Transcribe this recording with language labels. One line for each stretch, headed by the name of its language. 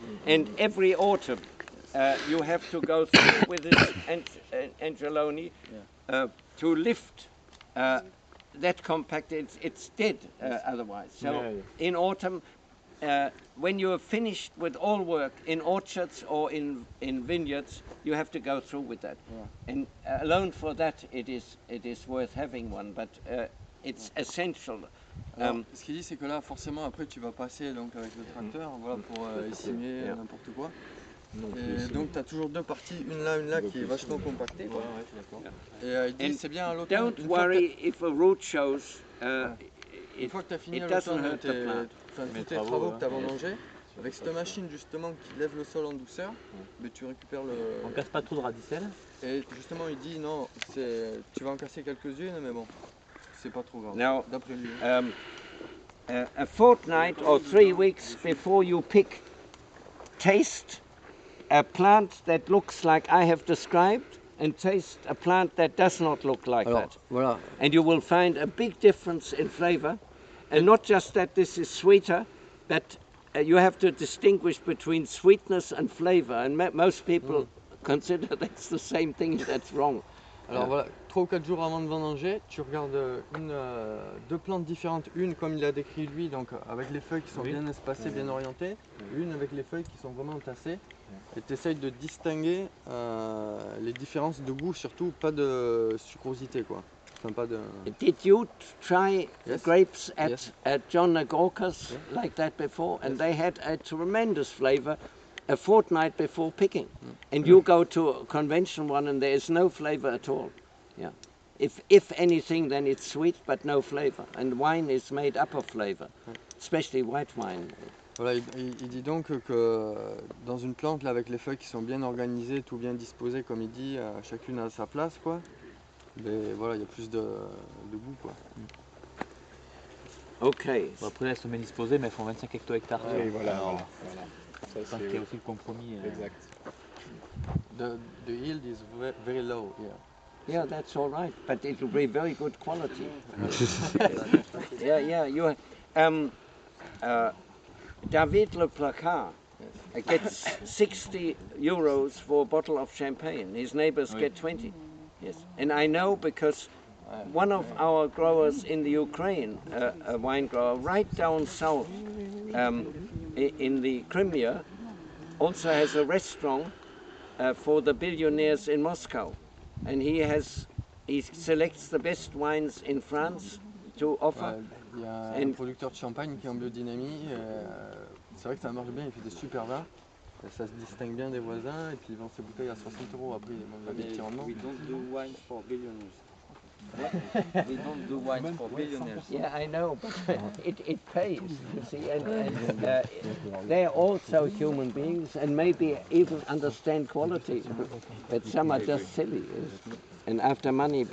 English: And every autumn you have to go through with this Angeloni to lift that compact. It's dead otherwise. So in autumn when you are finished with all work in orchards or in vineyards, you have to go through with that. Yeah. And alone for that, it is worth having one, but it's essential.
French: Alors, ce qu'il dit, c'est que là, forcément, après, tu vas passer donc, avec le tracteur voilà, pour essimer n'importe quoi. Et donc, tu as toujours deux parties, une là, qui est vachement compactée. Quoi. Et il dit, c'est bien à l'automne.
English: Don't worry if a root shows.
French: Une fois que tu as fini à l'automne tous tes travaux que tu as vendangés, avec cette machine justement qui lève le sol en douceur, mais tu récupères le... On casse pas trop de radicelles. Et justement il dit non, tu vas en casser quelques-unes, mais bon, c'est pas trop grave,
English: Now,
French: d'après lui.
English: A fortnight or 3 weeks before you pick, taste a plant that looks like I have described and taste a plant that does not look like that.
French: Voilà.
English: And you will find a big difference in flavor. And not just that this is sweeter, but you have to distinguish between sweetness and flavor. And most people consider that's the same thing, that's wrong.
French: Alors voilà, 3 ou 4 jours avant de vendanger, tu regardes deux plantes différentes, une comme il a décrit lui, donc avec les feuilles qui sont bien espacées, bien orientées, une avec les feuilles qui sont vraiment entassées, et tu essayes de distinguer les différences de goût, surtout pas de sucrosité quoi. Enfin, pas de...
English: Did you try grapes at, Yes. at John Nagorka's like that before? And they had a tremendous flavor a fortnight before picking. And you go to a conventional one and there is no flavor at all. Yeah. If anything, then it's sweet but no flavor. And wine is made up of flavor, especially white wine.
French: Voilà, il dit donc que dans une plante là, avec les feuilles qui sont bien organisées, tout bien disposées comme il dit, chacune à sa place quoi. Mais voilà, il y a plus de goût quoi. Ok. Bon, après là elles sont bien disposées mais elles font 25 hecto-hectares. Oui, voilà. Je pense qu'il y a aussi le compromis. Exact.
English: The yield is very low here. Yeah, that's all right, but it will be very good quality. Yeah. You, David Le Placard gets 60 euros for a bottle of champagne. His neighbors get 20. Yes, and I know because one of our growers in the Ukraine, a wine grower right down south in the Crimea, also has a restaurant for the billionaires in Moscow. And he selects the best wines in France to offer.
French: Il y a un producteur de champagne qui est en biodynamie. C'est vrai que ça marche bien, il fait des super vins. Ça se distingue bien des voisins et puis il vend ses bouteilles à 60 € après. Il y a des petits rendements.
English: We don't do wine for billionaires. We don't do wine for billionaires. Yeah, I know, but it pays, you see, and they're also human beings and maybe even understand quality, but some are just silly and after money.